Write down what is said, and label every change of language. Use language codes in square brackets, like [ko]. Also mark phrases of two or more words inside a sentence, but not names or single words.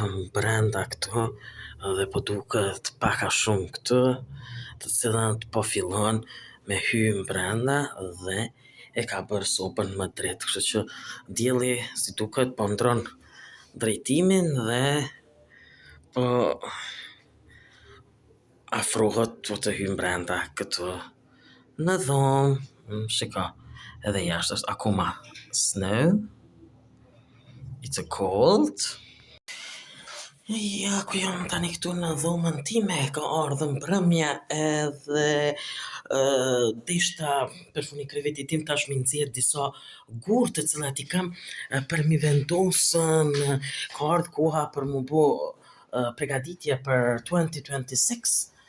[sq] brenda këtu dhe po duket pak a shumë këtu, të cilën po fillon me hyrë brenda dhe e ka bërë sopën më drejt, kështu që dielli si duket po ndron drejtimin dhe po afrohet të hyrë brenda këtu në dhomë. Shiko, edhe jashtë është akoma snow. [en] It's a cold. [sq] Ja, ku jam tani këtu në dhomën time, ka ardhën prëmja edhe deshta për funi krevetit tim tash mi nxjerr disa gurë të cilat i kam për mi vendosën, ka ardhë koha për mu bo pregaditje për 2026.